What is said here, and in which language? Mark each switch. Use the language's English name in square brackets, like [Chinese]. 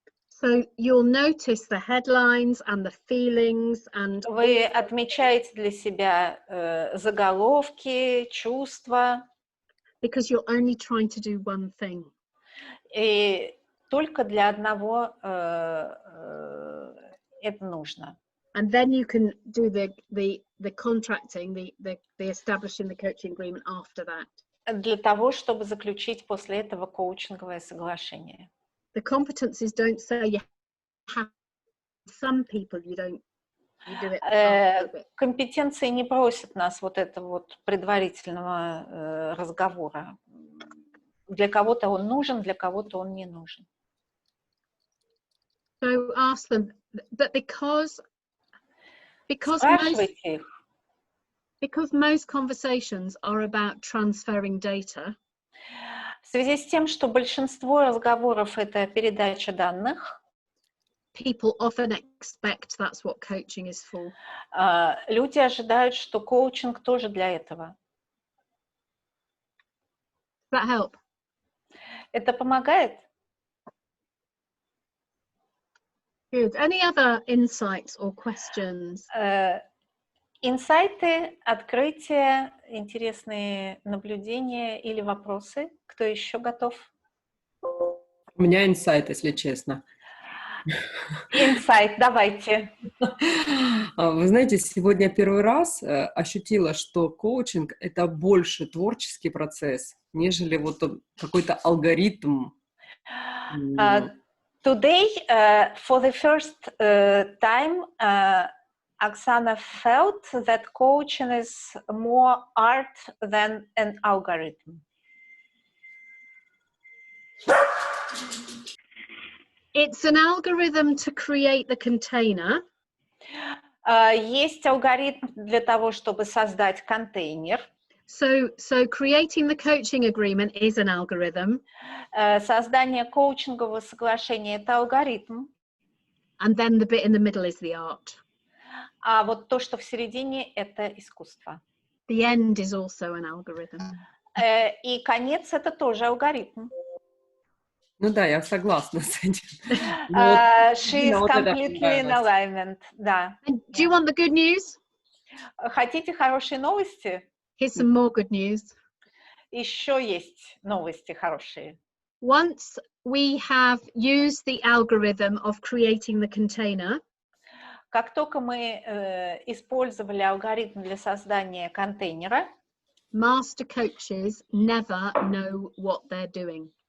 [English] So you'll notice the headlines and the feelings and. [Russian] Вы отмечаете для себя заголовки, чувства. [English] Because you're only trying to do one thing. [Russian] И только для одного это нужно. [English] And then you can do the contracting, the establishing the coaching agreement after that. [Russian] Для того, чтобы заключить после этого коучинговое соглашение. [English] The competencies don't say you have some people you do it. [Russian] Компетенции не просят нас вот этого вот предварительного разговора. Для кого-то он нужен, для кого-то он не нужен. [English] So ask them, but because most conversations are about transferring data. [Russian] В связи с тем, что большинство разговоров это передача данных, [English] people often expect that's what coaching is for. [Russian] Люди ожидают, что коучинг тоже для этого. [English] Does that help? [Russian] Это помогает? [English] Good. Any other insights or questions? [Russian] Инсайты, открытия, интересные наблюдения или вопросы? Кто еще готов? У меня инсайт, если честно. Инсайт, давайте. Вы знаете, сегодня первый раз ощутила, что коучинг — это больше творческий процесс, нежели вот какой-то алгоритм. [English] Today, for the first time, Oksana felt that coaching is more art than an algorithm. It's an algorithm to create the container. [Russian] Есть алгоритм для того, чтобы создать контейнер. [English] So creating the coaching agreement is an algorithm. [Russian] Создание коучингового соглашения – это алгоритм. [English] And then the bit in the middle is the art. [Russian] А вот то, что в середине – это искусство. [English] The end is also an algorithm. [Russian] И конец – это тоже алгоритм. Ну да, я согласна с этим. [English] She is completely in alignment, да. And do you want the good news? [Russian] Хотите хорошие новости? [English] Here's some more good news. [Russian] Еще есть новости хорошие. [English] Once we have used the algorithm of creating the container, [Russian] как только мы использовали алгоритм для создания контейнера, [English] master coaches never know what they're doing.